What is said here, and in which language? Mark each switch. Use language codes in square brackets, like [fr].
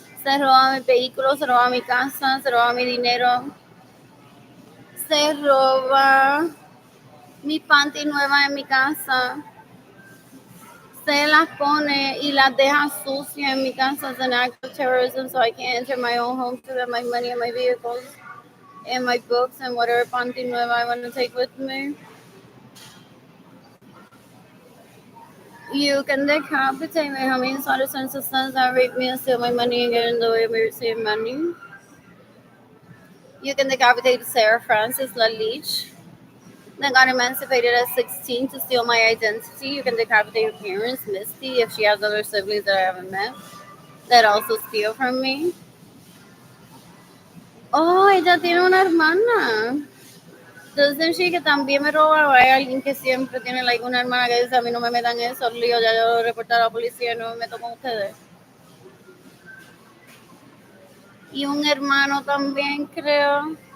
[es] Se roba mi vehículo, se roba mi casa, se roba mi dinero. Se roba mi panty nueva en mi casa. Se las pone y las deja sucias en mi casa [en] as an act of terrorism, so I can't enter my own home to get my money and my vehicles and my books and whatever [es] panty nueva [en] I want to take with me. You can decapitate me. How many daughters and sons that rape me and steal my money and get in the way of me receiving money? You can decapitate Sarah Frances LaLeach that got emancipated at 16 to steal my identity. You can decapitate your parents, Misty, if she has other siblings that I haven't met that also steal from me. [es] Oh, ella tiene una hermana. [en] Doesn't she [es] que también me roba? O hay alguien que siempre tiene like, una hermana que dice a mí no me metan en esos líos, ya yo lo reporté a la policía y no me meto con ustedes. Y un hermano también, creo.